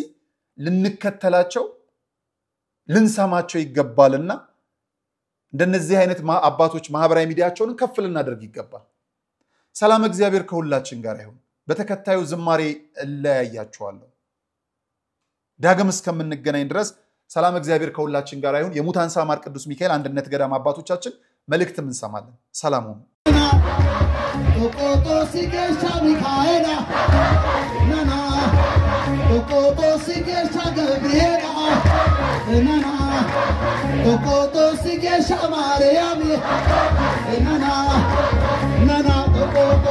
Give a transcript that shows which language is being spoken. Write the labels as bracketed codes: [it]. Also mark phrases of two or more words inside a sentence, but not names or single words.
[am] ልንከተላቸው ልንሰማቸው ይገባልና እንደነዚህ አይነት አባቶች ማህበራዊ ሚዲያቸውን ከፍ ልናደርግ ይገባል ሰላም እግዚአብሔር ከሁላችን ጋር ይሁን በተከታዩ ዝማሬ እለያያችኋለሁ ዳግም እስከምንገናኝ ድረስ ሰላም እግዚአብሔር ከሁላችን ጋር ይሁን የሙታን ሳማር ቅዱስ ሚካኤል አንድነት ገዳም አባቶቻችን መልእክት እንሰማለን ሰላም ሁኑ Okoto sigesha Mikaela Nana Okoto sigesha Gabriela Nana Okoto sigesha Mariam Nana Nana Okoto